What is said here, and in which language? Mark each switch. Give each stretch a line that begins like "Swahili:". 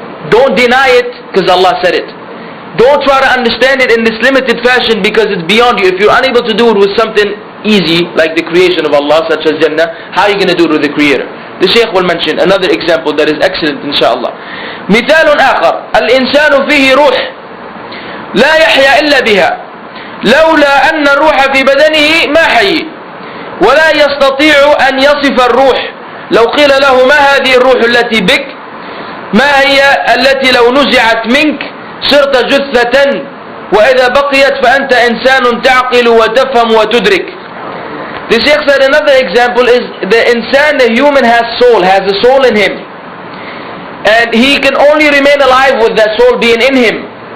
English: Don't deny it because Allah said it. Don't try to understand it in this limited fashion because it's beyond you. If you're unable to do it with something easy like the creation of Allah, such as Jannah, how are you going to do it with the Creator? The Shaykh will mention another example that is excellent inshallah.
Arabic: مثال آخر الإنسان فيه روح لا يحيا إلا بها لولا أن الروح في بدنه ما حي ولا يستطيع أن يصف الروح لو قيل له ما هذه الروح التي بك ما هي التي لو نزعت منك صرت جثة وإذا بقيت فأنت إنسان تعقل وتفهم وتدرك.
English: The Shaykh said another example is the insan, the human has a soul in him, and he can only remain alive with that soul being in him.